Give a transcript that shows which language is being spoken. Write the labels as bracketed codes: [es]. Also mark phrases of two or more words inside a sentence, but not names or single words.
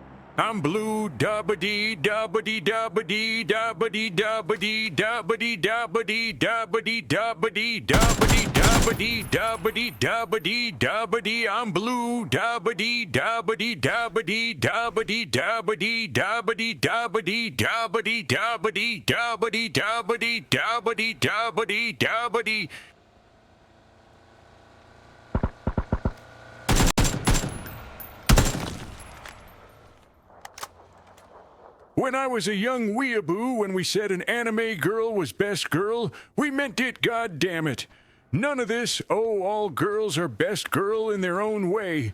[en] I'm blue, da-ba-dee, da-ba-dee, da-ba-dee, da-ba-dee, da-ba-dee, da-ba-dee, da-ba-dee, da-ba-dee, da-ba-dee, da-ba-dee, da-ba-dee, da-ba-dee, da-ba-dee, da-ba-dee. I'm blue, da-ba-dee, da-ba-dee, da-ba-dee, da-ba-dee, da-ba-dee, da-ba-dee, da-ba-dee, da-ba-dee, da-ba-dee, da-ba-dee, da-ba-dee, da-ba-dee, da-ba-dee, da-ba-dee. When I was a young weeaboo, when we said an anime girl was best girl, we meant it, goddammit. None of this, oh, all girls are best girl in their own way.